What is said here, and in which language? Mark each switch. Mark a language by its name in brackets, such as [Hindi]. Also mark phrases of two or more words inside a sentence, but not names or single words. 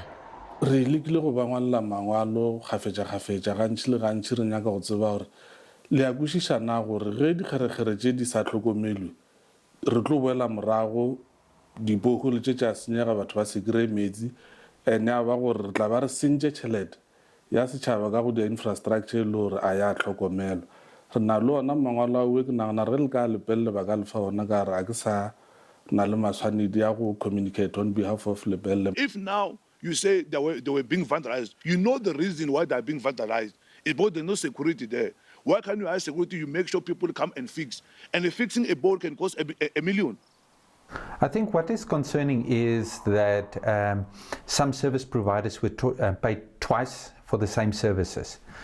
[Northern Sotho] Re lekile go ba ngwalela mangwalo gafetša gantši le gantši re nyaka go tseba gore le a kwešišana gore ge dikgerekgere tše di sa tlhokomelwe re tlo boela morago di-borehole tše tša senyega batho ba se kry-e metsi ene ya ba gore re tla ba re sentše tšhelete ya setšhaba ka go di-infrastructure le gore a ya tlhokomelwa. Re na le ona mangwalo ao ke nagana re le ka lepelle ba ka lefa ona ka gore a ke sa na le matshwanedi ya go [English] communicate on behalf of lepelle. If now you say they were being vandalized, you know the reason why they are being vandalized. It's because there's no security there. Why can't you have security? You make sure people come and fix. And fixing a board can cost a million. I think what is concerning is that some service providers were paid twice for the same services.